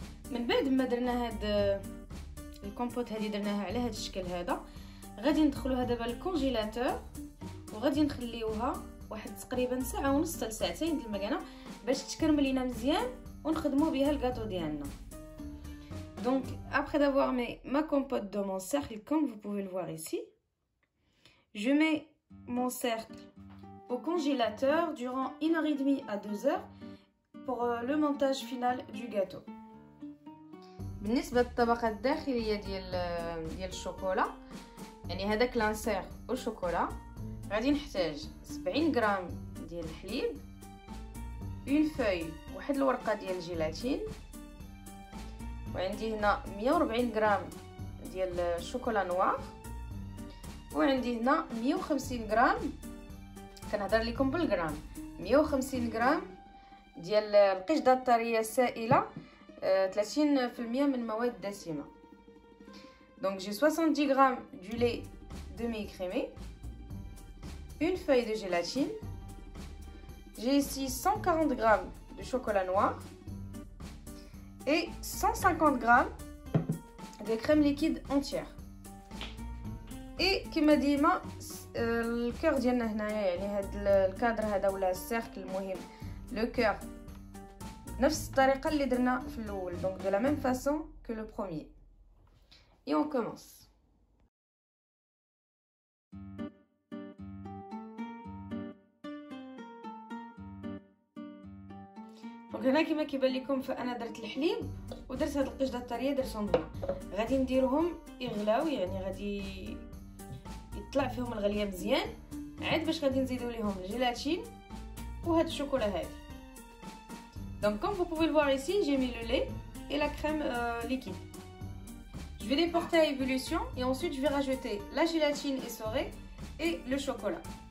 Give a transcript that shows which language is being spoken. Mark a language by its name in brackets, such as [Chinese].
[Arabic] من بعد ما درنا هاد الكومبوت هذه درناها على هاد الشكل هذا، غادي ندخلوها دابا للكونجيلاتور وغادي نخليوها واحد تقريبا ساعه ونص حتى لساعتين د المكانه باش تكرمل لينا مزيان ونخدموا بها الكاطو ديالنا. [French] Donc après d'avoir mis ma compote dans mon cercle comme vous pouvez le voir ici, je mets mon cercle au congélateur durant 1h30 à 2h pour le montage final du gâteau. [Arabic] بالنسبه للطبقه الداخليه ديال الشوكولا، يعني هذاك لانسير والشوكولا، غادي نحتاج 70 غرام ديال الحليب، اون فوي واحد الورقه ديال الجيلاتين، وعندي هنا 140 غرام ديال الشوكولا نوار، وعندي هنا 150 غرام، كنهضر لكم بالغرام، 150 غرام ديال القشده الطريه السائله 30% من مواد دسمة. [French] Donc j'ai 70 grammes du lait demi-écrémé, une feuille de gélatine, j'ai ici 140 grammes de chocolat noir et 150 grammes de crème liquide entière. [Arabic] Et كما ديما الكور ديالنا هنايا، يعني هذا الكادر هذا ولا السيركل المهم لو كور نفس الطريقه اللي درنا في الاول. [French] Donc de la même façon que le premier. Et on commence. [Arabic] دونك هنا كما كيبان لكم فانا درت الحليب ودرت هاد القشده الطريه درتهم هنا، غادي نديرهم يغلاو، يعني غادي يطلع فيهم الغليه مزيان، عاد باش غادي نزيدوا ليهم الجيلاتين وهاد الشوكولا هذه. [French] Donc comme vous pouvez le voir ici, j'ai mis le lait et la crème liquide. Je vais les porter à ébullition et ensuite je vais rajouter la gélatine essorée et le chocolat.